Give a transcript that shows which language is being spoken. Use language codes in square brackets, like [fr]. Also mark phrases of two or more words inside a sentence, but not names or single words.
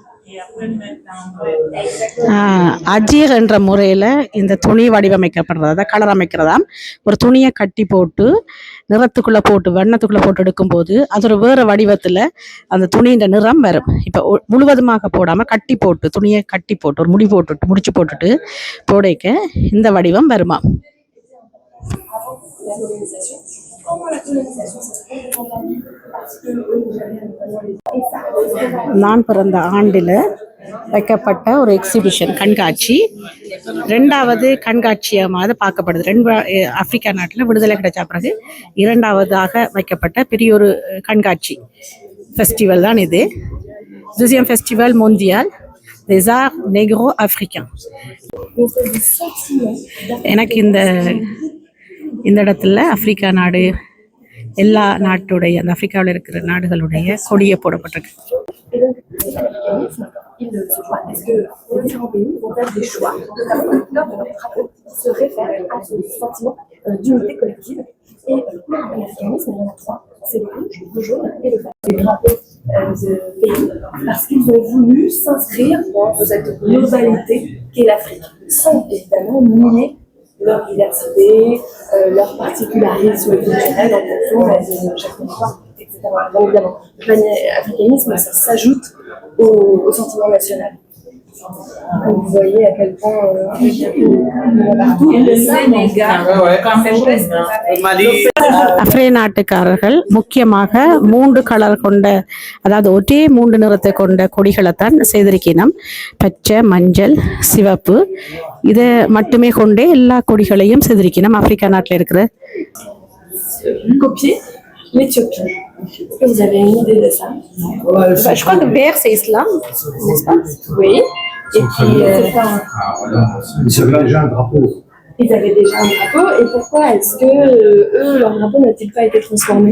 [ta] அஜீர் என்ற முறையில் இந்த துணி வடிவமைக்கப்படுறதா கலர் அமைக்கிறதாம். ஒரு துணியை கட்டி போட்டு நிறத்துக்குள்ளே போட்டு வண்ணத்துக்குள்ளே போட்டு எடுக்கும்போது அது ஒரு வேறு வடிவத்தில் அந்த துணியின் நிறம் வரும். இப்போ முழுவதுமாக போடாமல் கட்டி போட்டு துணியை கட்டி போட்டு ஒரு முடிச்சு போட்டுட்டு போடைக்க இந்த வடிவம் வருமா. [fr] La colonisation. Pendant la colonisation, c'est complètement permis parce que [ta] நான் பிறந்த ஆண்டில் வைக்கப்பட்ட ஒரு எக்ஸிபிஷன் கண்காட்சி, ரெண்டாவது கண்காட்சியமாக பார்க்கப்படுது. ஆப்பிரிக்கா நாட்டில் விடுதலை கிடைச்ச பிறகு இரண்டாவதாக வைக்கப்பட்ட பெரிய ஒரு கண்காட்சி ஃபெஸ்டிவல் தான் இது. [fr] deuxième festival mondial des arts négro-africains. [ta] எனக்கு இந்த இடத்துல ஆப்பிரிக்கா நாடு எல்லா நாட்டுடைய அந்த ஆப்பிரிக்காவில் இருக்கிற நாடுகளுடைய கொடியை போடப்பட்டிருக்கு. [fr] Parce que les différents pays vont faire des choix lors de leurs travaux qui se réfèrent à ce sentiment d'unité collective. Et pour l'africanisme, il y en a trois. C'est le rouge, le jaune et le vert. Les drapeaux de pays parce qu'ils ont voulu s'inscrire dans cette globalité qu'est l'Afrique, sans évidemment nier leur diversité, leur particularisme culturel en fonction de chaque territoire, etc. Donc évidemment, l'africanisme, ça s'ajoute au sentiment national. Donc, vous voyez à quel point le Sénégal, [ta] அஃப்ரே நாட்டுக்காரர்கள் முக்கியமாக 3 கலர் கொண்ட, அதாவது ஒரே 3 நிறத்தை கொண்ட கொடிகளை தான் செய்திருக்கணும். பச்சை, மஞ்சள், சிவப்பு, இதை மட்டுமே கொண்டே எல்லா கொடிகளையும் செய்திருக்கணும். ஆப்பிரிக்கா நாட்டில் இருக்கிற [fr] copier l'Éthiopie. Est-ce que vous avez une idée de ça? Je crois que vert c'est islam, n'est-ce pas? Oui. Et puis, Ils avaient déjà un drapeau. ils avaient déjà un drapeau. Et pourquoi est-ce que eux, leur drapeau n'a-t-il pas été transformé?